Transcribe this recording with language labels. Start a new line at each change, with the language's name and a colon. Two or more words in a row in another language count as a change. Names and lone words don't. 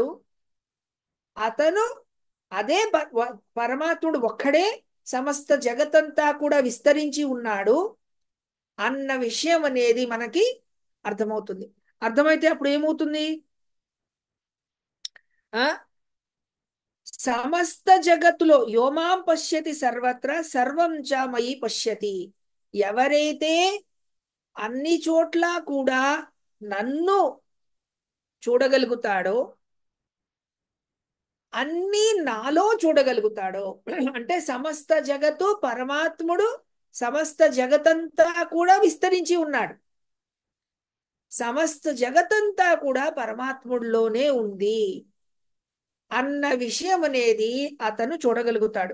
Telugu: అతను అదే పరమాత్ముడు ఒక్కడే సమస్త జగత్తంతా కూడా విస్తరించి ఉన్నాడు అన్న విషయం అనేది మనకి అర్థమవుతుంది. అర్థమైతే అప్పుడు ఏమవుతుంది? ఆ సమస్త జగత్తులో
Sanskrit: यो मां पश्यति सर्वत्र सर्वं च मयि पश्यति,
Telugu: ఎవరైతే అన్ని చోట్ల కూడా నన్ను చూడగలుగుతాడో, అన్ని నాలో చూడగలుగుతాడో, అంటే సమస్త జగత్తు పరమాత్ముడు సమస్త జగతంతా కూడా విస్తరించి ఉన్నాడు, సమస్త జగతంతా కూడా పరమాత్ముడిలోనే ఉంది అన్న విషయం అనేది అతను చూడగలుగుతాడు.